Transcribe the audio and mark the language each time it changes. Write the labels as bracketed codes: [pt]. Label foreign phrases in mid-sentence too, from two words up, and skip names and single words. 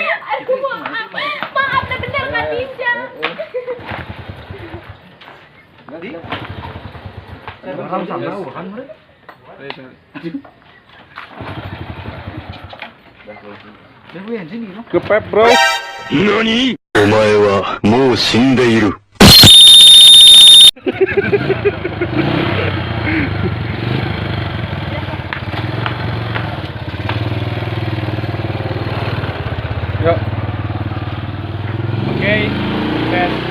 [id] Aku maaf bener Kak Dinja. Nanti. Orang sama kan mereka. Kepep bro. [ja] 何お前はもう死んでいる。 [id] Yuk. Oke. Tes.